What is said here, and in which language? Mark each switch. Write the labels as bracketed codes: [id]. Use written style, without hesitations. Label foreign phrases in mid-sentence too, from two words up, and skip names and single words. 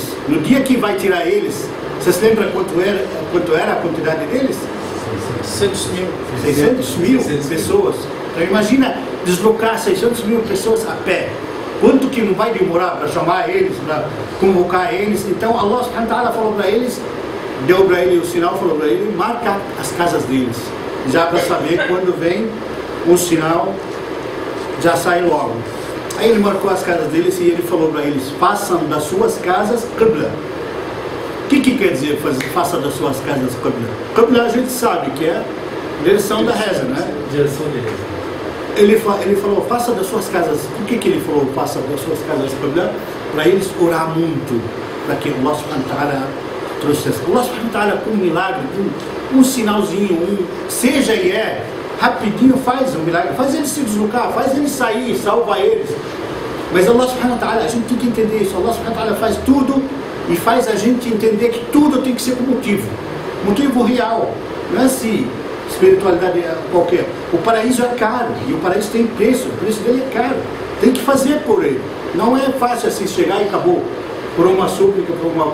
[pt] No dia que vai tirar eles, vocês lembram quanto era a quantidade deles? 600 mil pessoas. Então imagina deslocar 600 mil pessoas a pé. Quanto que não vai demorar para chamar eles, para convocar eles? Então [ar] الله سبحانه وتعالى [pt] falou para eles, deu para ele o sinal, falou para ele, marca as casas deles, já para saber quando vem um sinal, já sai logo. Aí ele marcou as casas deles e ele falou para eles, façam das suas casas qibla. O que quer dizer faça das suas casas qibla? Qibla a gente sabe que é direção da reza, né? Direção de reza. Ele falou, faça das suas casas. Por que ele falou, faça das suas casas qibla? Para eles orar muito, para que [ar] الله سبحانه وتعالى [pt] trouxe. [ar] الله سبحانه وتعالى, [pt] com um milagre, um sinalzinho, seja e rapidinho faz um milagre, faz eles se deslocar, faz eles sair, salva eles. [ar] Mas الله سبحانه وتعالى, [pt] a gente tem que entender isso. [ar] الله سبحانه وتعالى [pt] faz tudo e faz a gente entender que tudo tem que ser com motivo real, não é assim. Espiritualidade qualquer. O paraíso é caro e o paraíso tem preço, o preço dele é caro. Tem que fazer por ele. Não é fácil assim chegar e acabou por uma súplica, por uma.